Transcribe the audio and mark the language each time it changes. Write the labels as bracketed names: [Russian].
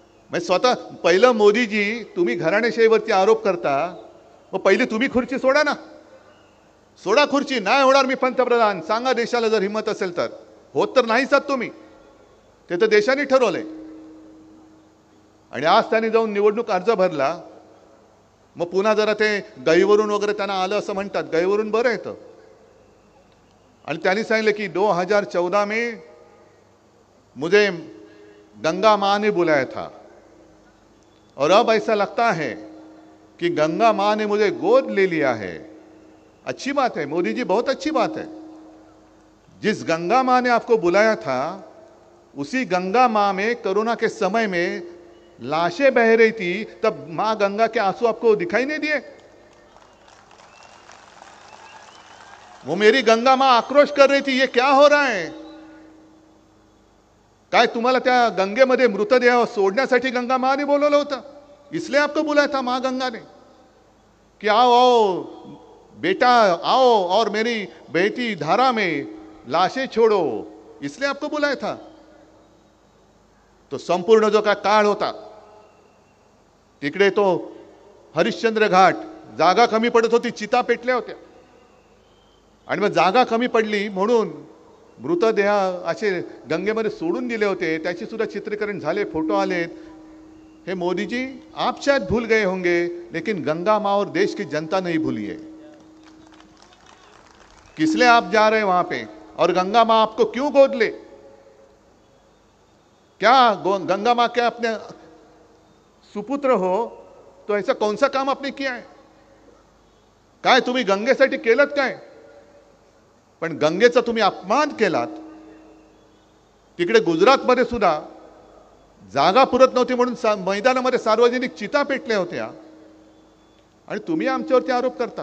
[Marathi] म्हणजे स्वतः पहिलं मोदीजी तुम्ही घराणेशाहीवरती आरोप करता, मग पहिली तुम्ही खुर्ची सोडा ना, सोडा खुर्ची. नाही होणार मी पंतप्रधान, सांगा देशाला जर हिंमत असेल तर. होत तर नाहीच आहात तुम्ही, ते तर देशाने ठरवलंय. आणि आज त्यांनी जाऊन निवडणूक अर्ज भरला, मग पुन्हा जरा ते गहीवरून वगैरे त्यांना आलं असं म्हणतात. गहीवरून बरं येतं. आणि त्यांनी सांगितलं की [Hindi] 2014 में मुझे गंगा माँ ने बुलाया था और अब ऐसा लगता है कि गंगा माँ ने मुझे गोद ले लिया है. अच्छी बात है मोदी जी, बहुत अच्छी बात है. जिस गंगा माँ ने आपको बुलाया था, उसी गंगा माँ में कोरोना के समय में लाशें बह रही थी, तब माँ गंगा के आंसू आपको दिखाई नहीं दिए? वो मेरी गंगा माँ आक्रोश कर रही थी, ये क्या हो रहा है? [Marathi] काय तुम्हाला त्या गंगेमध्ये मृतदेह सोडण्यासाठी [Hindi] गंगा माँ ने [Marathi] बोलवलं होतं? [Hindi] इसलिए आपको बुलाया था माँ गंगा ने कि आओ आओ बेटा आओ और मेरी बहती धारा में लाशें छोड़ो, इसलिए आपको बुलाया था. [Marathi] तो संपूर्ण जो का काळ होता तिकडे तो हरिश्चंद्र घाट, जागा कमी पडत होती, चिता पेटल्या होत्या. आणि मग जागा कमी पडली म्हणून मृतदेह असे गंगेमध्ये सोडून दिले होते. त्याची सुद्धा चित्रीकरण झाले, फोटो आलेत. [Hindi] हे मोदी जी, आप शायद भूल गए होंगे, लेकिन गंगा माँ और देश की जनता नहीं भूली है. किसलिए आप जा रहे हैं वहां पे, और गंगा माँ आपको क्यों गोद ले? क्या गंगा माँ क्या अपने सुपुत्र हो, तो ऐसा कौन सा काम आपने किया है? [Marathi] काय तुम्ही गंगेसाठी केलत काय? पण गंगेचा तुम्ही अपमान केलात. तिकडे गुजरातमध्ये सुद्धा जागा पुरत नव्हती म्हणून मैदानामध्ये सार्वजनिक चिता पेटल्या होत्या, आणि तुम्ही आमच्यावरती आरोप करता.